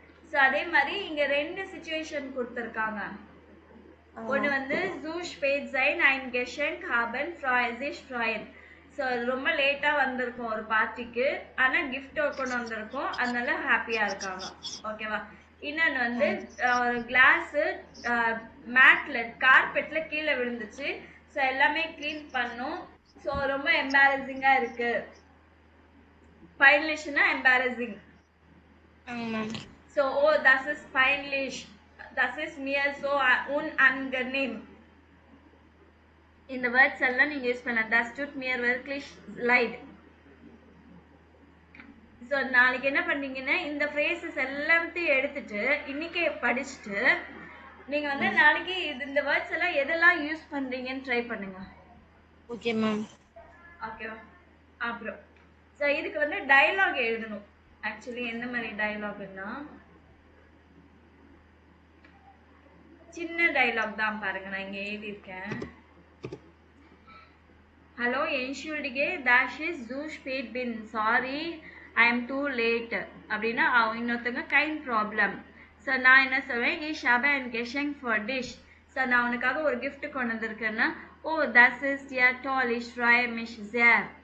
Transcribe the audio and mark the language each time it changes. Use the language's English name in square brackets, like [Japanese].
[Tamil] So அதே மாதிரி இங்க ரெண்டு சிச்சுவேஷன் கொடுத்திருக்காங்க. ஒன்னு வந்து [German] zu spät sein ein Geschenk haben sich freuen. [Tamil] So ரொம்ப லேட்டா வந்திருக்கும் ஒரு பார்ட்டிக்கு, ஆனா gift கொண்டு வந்திருக்கும், அதனால ஹாப்பியா இருக்காங்க. ஓகேவா? இன்னொன்னு வந்து ஒரு கிளாஸ் மேட்ல கார்பெட்ல கீழே விழுந்துச்சு. சோ எல்லாமே க்ளீன் பண்ணும். சோ ரொம்ப எம்பாரசிங்கா இருக்கு. பைன்லிஷ்னா embarrassing. [German] So, oh, das ist peinlich. Das ist mir so unangenehm. [Tamil] இந்த வேர்ட்ஸ் எல்லாம் நீங்க யூஸ் பண்ணலாம். [German] Das tut mir wirklich leid. [Tamil] So நாளைக்கு என்ன பண்றீங்கன்னா இந்த ஃப்ரேசஸ் எல்லாத்தையும் எடுத்துட்டு இன்னைக்கே படிச்சுட்டு நீங்க வந்து நாளைக்கு இந்த வேர்ட்ஸ் எல்லாம் எதெல்லாம் யூஸ் பண்றீங்கன்னு ட்ரை பண்ணுங்க. Okay ma'am. ஓகேவா? அப்புறம் ஸோ இதுக்கு வந்து டயலாக் எழுதணும். ஆக்சுவலி எந்த மாதிரி டயலாக்னா சின்ன டயலாக் தான் பாருங்க, நான் இங்க எழுதியிருக்கேன். Hello என்ஷுல்டிகே [German] dash is zu spät bin [English] sorry I am too late [Tamil] அப்படின்னா இன்னொருத்தங்க கைண்ட் ப்ராப்ளம். ஸோ நான் என்ன சொல்வேன், [German] ich habe ein Geschenk for dich. [Tamil] So நான் உனக்காக ஒரு gift கொண்டு வந்திருக்கேன்னா [German] oh das ist ja toll ich freue mich sehr.